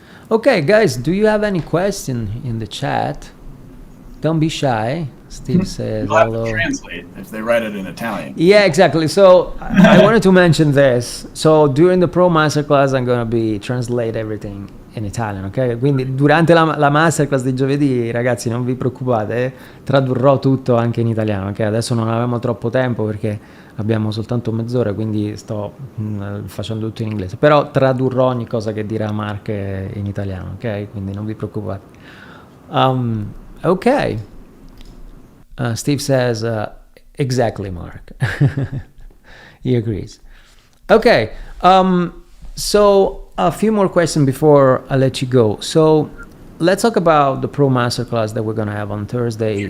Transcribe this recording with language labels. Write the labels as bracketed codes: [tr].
[en] Okay, guys, do you have any question in the chat? Don't be shy. Steve says you'll have to hello. translate if they write it in Italian. Yeah, exactly. So I wanted to mention this. So during the Pro Masterclass, I'm going to be translate everything in Italian, ok? [it] Quindi durante la Masterclass di giovedì, ragazzi, non vi preoccupate, tradurrò tutto anche in italiano, ok? Adesso non avevamo troppo tempo perché abbiamo soltanto mezz'ora, quindi sto facendo tutto in inglese. Però tradurrò ogni cosa che dirà Mark in italiano, ok? Quindi non vi preoccupate. [en] Okay. Steve says, exactly, Mark. He agrees. Okay. So a few more questions before I let you go. So let's talk about the Pro Masterclass that we're going to have on Thursday.